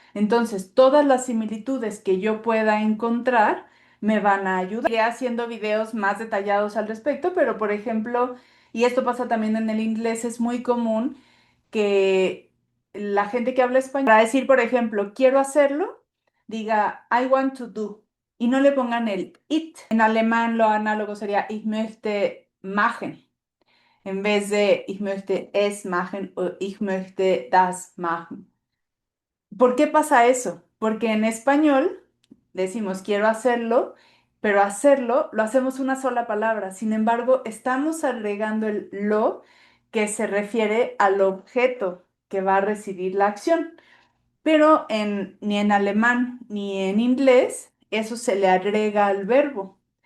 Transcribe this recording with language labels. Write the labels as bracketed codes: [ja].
[es] Entonces, todas las similitudes que yo pueda encontrar me van a ayudar. Iré haciendo videos más detallados al respecto, pero por ejemplo, y esto pasa también en el inglés, es muy común que la gente que habla español, para decir, por ejemplo, quiero hacerlo, diga [en] I want to do [es] y no le pongan el it. En alemán lo análogo sería [de] ich möchte machen [es] en vez de [de] ich möchte es machen [es] o [de] ich möchte das machen. [es] ¿Por qué pasa eso? Porque en español decimos quiero hacerlo, pero hacerlo lo hacemos una sola palabra. Sin embargo, estamos agregando el lo que se refiere al objeto que va a recibir la acción. Pero ni en alemán ni en inglés eso se le agrega al verbo.